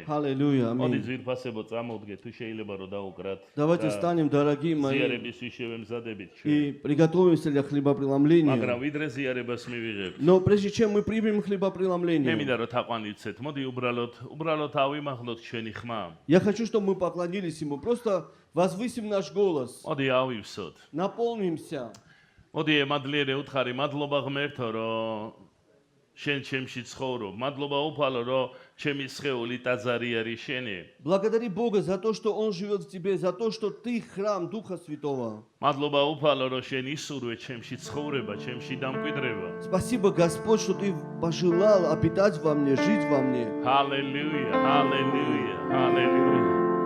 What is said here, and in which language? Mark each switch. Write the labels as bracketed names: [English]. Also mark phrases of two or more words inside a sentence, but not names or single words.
[Russian] Аллилуйя. [Georgian] მოდი [Russian] Аминь. [Georgian] ძვირფასებო წამოვდგე, თუ შეიძლება რომ დაუკრათ. [Russian] Давайте встанем, дорогие мои, [Georgian] ზიარებისთვის შევემზადებით ჩვენ. [Russian] и приготовимся для хлебопреломления. [Georgian] მაგრამ ვიდრე ზიარებას მივიღებთ. [Russian] Но прежде чем мы примем [Georgian] მე [Russian] хлебопреломление, [Georgian] მინდა რომ თაყვანივცეთ. მოდი უბრალოდ ავიმახლოთ ჩვენი ხმა. [Russian] я хочу, чтобы мы поклонились Ему. Просто возвысим наш голос. [Georgian] მოდი ავივსოთ. [Russian] Наполнимся. [Georgian] მოდი ემადლიერე უთხარი, მადლობა ღმერთო, რომ შენ ჩემში ცხოვრობ. მადლობა უფალო, რომ ჩემი სხეული ტაძარი არის შენი. [Russian] Благодари Бога за то, что Он живет в тебе, за то, что ты храм Духа Святого. [Georgian] მადლობა უფალო, რომ შენ ისურვე ჩემში ცხოვრება, ჩემში დამკვიდრება. [Russian] Спасибо, Господь, что Ты пожелал обитать во мне, жить во мне. [Georgian] ჰალელუია, ჰალელუია, ჰალელუია.